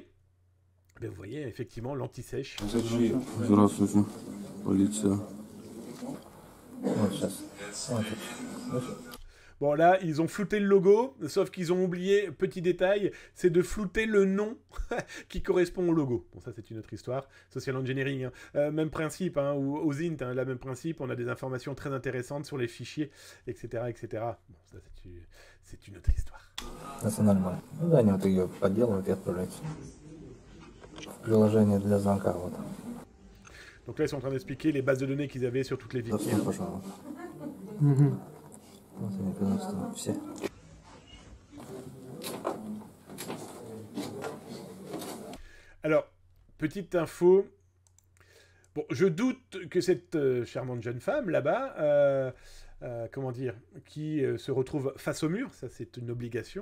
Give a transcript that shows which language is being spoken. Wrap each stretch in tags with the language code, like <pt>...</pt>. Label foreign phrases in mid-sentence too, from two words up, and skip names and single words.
<fr>Ben, vous voyez, effectivement, l'anti-sèche. Bon, là, ils ont flouté le logo, sauf qu'ils ont oublié, petit détail, c'est de flouter le nom qui correspond au logo. Bon, ça, c'est une autre histoire.</fr> <en>Social engineering,</en> <fr>hein. Même principe, hein, ou aux int, hein, là, même principe, on a des informations très intéressantes sur les fichiers, etc., etc. Bon, ça, c'est une autre histoire. C'est normal.</fr> <ru>Ну да, они вот ее подделывают и отправляют. Приложение для звонка, вот.</ru> <fr>Donc là, ils sont en train d'expliquer les bases de données qu'ils avaient sur toutes les victimes.</fr> <ru>Вот они, пожалуйста, все.</ru> <fr>Alors, petite info. Bon, je doute que cette charmante jeune femme là-bas, comment dire, qui se retrouve face au mur, ça c'est une obligation.</fr>